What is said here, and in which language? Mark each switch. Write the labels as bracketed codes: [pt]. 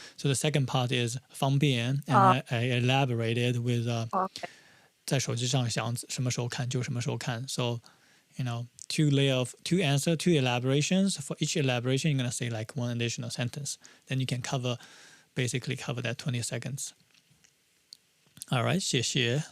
[en] So the second part is 方便 and I elaborated with Okay. [zh] 在手机上想什么时候看就什么时候看。 [en] So two answer, 2 elaborations. For each elaboration, you're gonna say like 1 additional sentence. Then you can basically cover that 20 seconds. All right, [zh] 谢谢.